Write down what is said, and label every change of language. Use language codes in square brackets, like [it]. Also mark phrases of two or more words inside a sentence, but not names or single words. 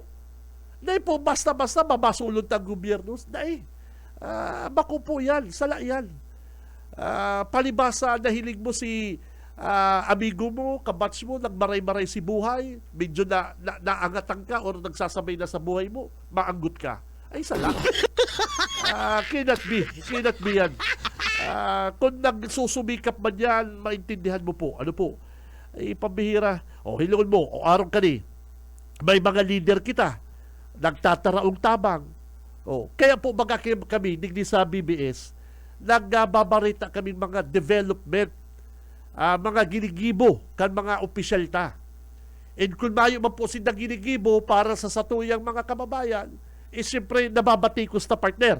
[bik] Dahil po, basta-basta mabasulod ang gobyerno. Dahil, bako po yan, sala yan. Palibasa, nahilig mo si amigo mo, kabats mo, nagmaray-maray si buhay, medyo naangatan ka o nagsasabay na sa buhay mo, maanggot ka. Ay, sala. [en] Cannot be yan. [bik] Kung nagsusumikap man yan, maintindihan mo po. Ano po? Ay, pambihira. Hilungan mo, araw ka ni. May mga leader kita, nagtataraong tabang. Kaya po baga kami, digdi sa BBS, nagbabarita kami mga development, mga ginigibo, kan mga opisyal ta. And kung mayo man po sila ginigibo para sa satuyang mga kababayan, siyempre nababatikos na partner.